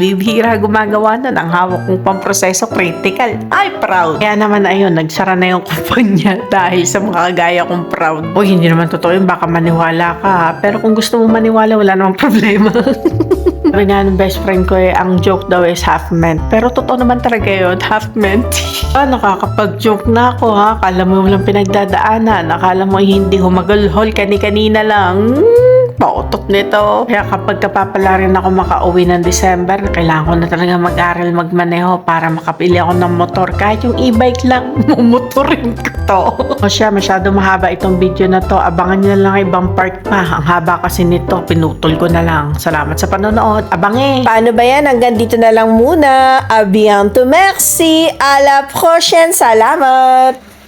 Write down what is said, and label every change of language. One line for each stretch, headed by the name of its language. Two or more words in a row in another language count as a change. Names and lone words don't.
Filipino: Bibihira gumagawa nun. Ang hawak kong pamproseso, critical. Ay, proud. Kaya naman ayun, nagsara na yung kumpanya dahil sa mga kagaya kong proud. Uy, hindi naman totoo yun. Baka maniwala ka. Pero kung gusto mo maniwala, wala namang problema. Sabi nga ng
English: best friend
Filipino: ko ang joke daw
English: is half meant.
Filipino: Pero totoo naman talaga yun,
English: half meant.
Filipino: Nakakapag-joke na ako ha. Akala mo walang pinagdadaanan. Akala mo hindi humagulhol kani-kanina lang. Pautot nito. Kaya kapag kapapala rin ako makauwi ng December, kailangan ko na talaga mag-aral magmaneho para makapili ako ng motor. Kahit yung e-bike lang, mumotorin ko to. O siya, masyado mahaba itong video na to. Abangan nyo na lang ibang part pa. Ang haba kasi nito, pinutol ko na lang. Salamat sa panonood. Abange! Paano ba yan? Hanggang dito na lang muna.
French: A bientôt, merci. À la prochaine.
Filipino: Salamat.